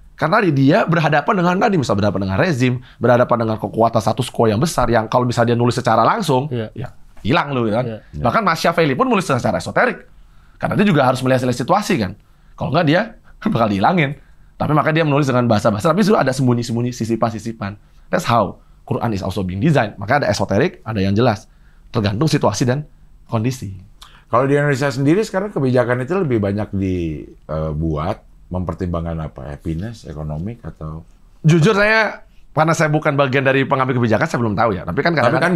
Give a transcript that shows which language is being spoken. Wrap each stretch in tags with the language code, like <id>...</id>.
<id>Karena dia berhadapan dengan misalnya berhadapan dengan rezim, berhadapan dengan kekuatan status quo yang besar yang kalau misalnya dia nulis secara langsung, ya hilang loh kan. Bahkan Machiavelli pun nulis secara esoterik. Karena dia juga harus melihat situasi kan. Kalau nggak dia bakal dihilangin. Tapi makanya dia menulis dengan bahasa-bahasa, tapi sudah ada sembunyi-sembunyi sisipan-sisipan.</id> <en>That's how Quran is also being designed.</en> <id>Maka ada esoterik, ada yang jelas. Tergantung situasi dan kondisi. Kalau di Indonesia sendiri sekarang kebijakan itu lebih banyak dibuat mempertimbangkan apa? Happiness, ekonomi atau? Jujur saya, karena saya bukan bagian dari pengambil kebijakan, saya belum tahu ya. Tapi kan</id>